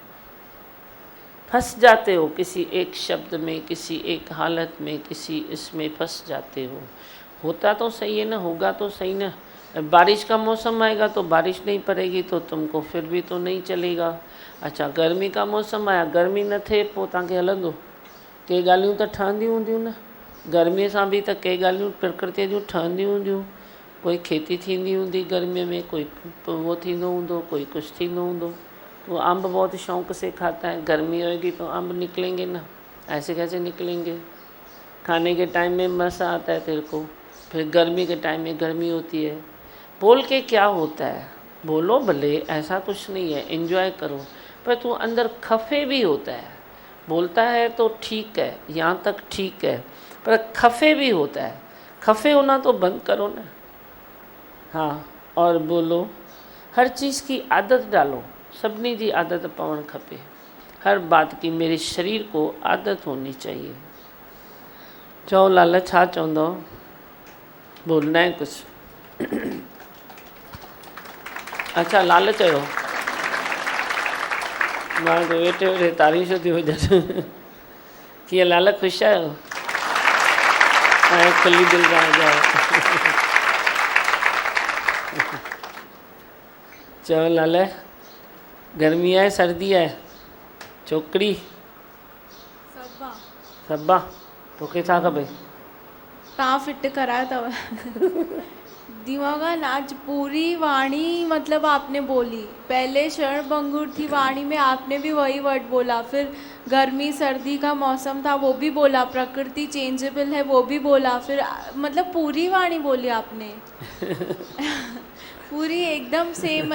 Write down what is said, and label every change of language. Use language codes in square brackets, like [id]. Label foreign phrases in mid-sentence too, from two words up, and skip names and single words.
[hi] फंस जाते हो किसी एक शब्द में, किसी एक हालत में, किसी इसमें फंस जाते हो। होता तो सही है ना, होगा तो सही ना। बारिश का मौसम आएगा तो बारिश नहीं पड़ेगी तो तुमको फिर भी तो नहीं चलेगा। अच्छा गर्मी का मौसम आया, [sd] गर्मी न थे पोइ तव्हांखे हलंदो? के ॻाल्हियूं त ठहंदियूं हूंदियूं न, गर्मीअ सां बि त के ॻाल्हियूं प्रकृति जूं ठहंदियूं हूंदियूं। कोई खेती थींदी हूंदी गर्मियों में, कोई वो थींदो हूंदो, कोई कुछ थींदो हूंदो। [hi] तो अम्ब बहुत शौक़ से खाता है, गर्मी होएगी तो अम्ब निकलेंगे ना, ऐसे कैसे निकलेंगे? खाने के टाइम में मज़ा आता है तेरे को, फिर गर्मी के टाइम में गर्मी होती है। बोल के क्या होता है? बोलो भले, ऐसा कुछ नहीं है, एंजॉय करो, पर तू अंदर खफे भी होता है। बोलता है तो ठीक है, यहाँ तक ठीक है, पर खफे भी होता है। खफे होना तो बंद करो ना। हाँ, और बोलो, हर चीज़ की आदत डालो, [sd] सभिनी जी आदत पवण खपे। [hi] हर बात की मेरे शरीर को आदत होनी चाहिए। [sd] चओ लाल छा चवंदो? [hi] बोलना है कुछ? [sd] अच्छा लाल चयो, मां तो वेठे वेठे तारीफ़ थी हुजनि। कीअं लाल ख़ुशि आहियो? ऐं खुली दिलि सां जाओ। चओ लाल, [hi] गर्मी है सर्दी है [sd] छोकरी सब्बा सब्बा तोखे छा खपे तव्हां फिट करायो अथव दिमाग़न आज [hi] पूरी वाणी मतलब आपने बोली। पहले शरण भंगुर थी वाणी में, आपने भी वही वर्ड बोला। फिर गर्मी सर्दी का मौसम था वो भी बोला, प्रकृति चेंजेबल है वो भी बोला। फिर मतलब पूरी वाणी बोली आपने पूरी एकदम सेम।